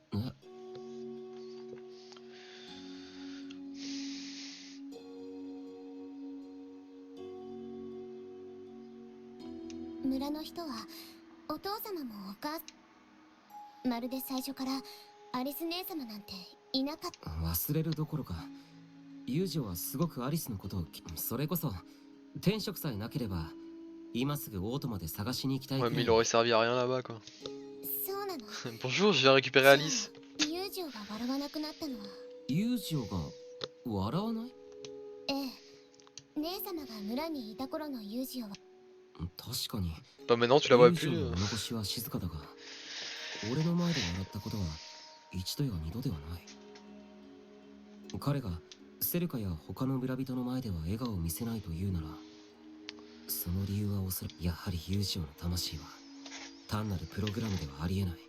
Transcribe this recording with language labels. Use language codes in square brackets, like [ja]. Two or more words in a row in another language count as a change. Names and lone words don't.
[ja] 村の人はお父様もお母さん、まるで最初からアリス姉様なんていなかった。忘れるどころかユージオはすごくアリスのことをそれこそ転職さえなければ今すぐオートまで探しに行きたい。 [fr] Ouais, mais il aurait servi à rien là-bas quoi. [ja] そうなの。 [fr] Bonjour, je viens récupérer Alice. [ja] ユージオが笑わなくなったのは、ユージオが笑わない？ええ、姉様が村にいた頃のユージオは確かに [fr] Bah maintenant tu la vois [ja] ユージオ [fr] plus. [ja] の物腰は静かだが俺の前で笑ったことは一度や二度ではない。彼がセルカや他の村人の前では笑顔を見せないというならその理由はおそらくやはりユージオの魂は単なるプログラムではありえない。